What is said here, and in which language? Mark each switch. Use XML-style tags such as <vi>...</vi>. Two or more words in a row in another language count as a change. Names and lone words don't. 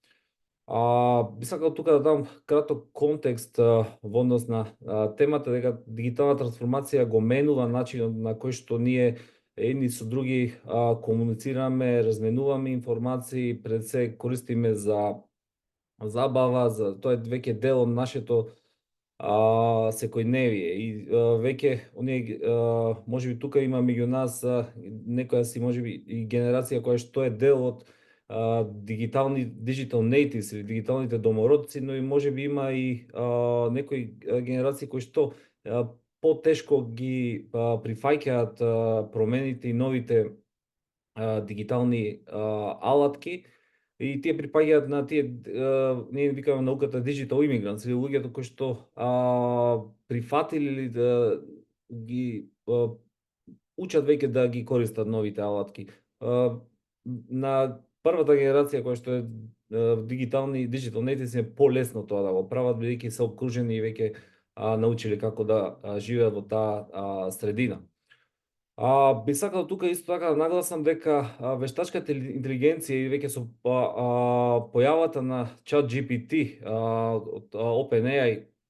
<mk>Би сакал тука да дам краток контекст во однос на темата, дека дигитална трансформација го менува начинот на кој што ние едни со други комуницираме, разменуваме информации, пред се користиме за забава, за тоа е веќе дел од нашето секојдневие и веќе оние можеби тука има меѓу нас некоја си можеби и генерација која што е дел од</mk> <en>digital natives</en> <mk>или дигиталните домородци, но и можеби има и некои генерации кои што потешко ги прифаќаат промените и новите дигитални алатки, и тие припаѓаат на тие, ние викаме науката</mk> <en>digital immigrants,</en> <mk>или луѓето кои што прифатили или да ги учат веќе да ги користат новите алатки. На првата генерација која што е</mk> <en>digital natives</en> <mk>е полесно тоа да го прават, бидејќи се обкружени и веќе научиле како да живеат во таа средина. Би сакал тука исто така да нагласам дека вештачката интелигенција и веќе со појавата на ChatGPT од OpenAI</mk>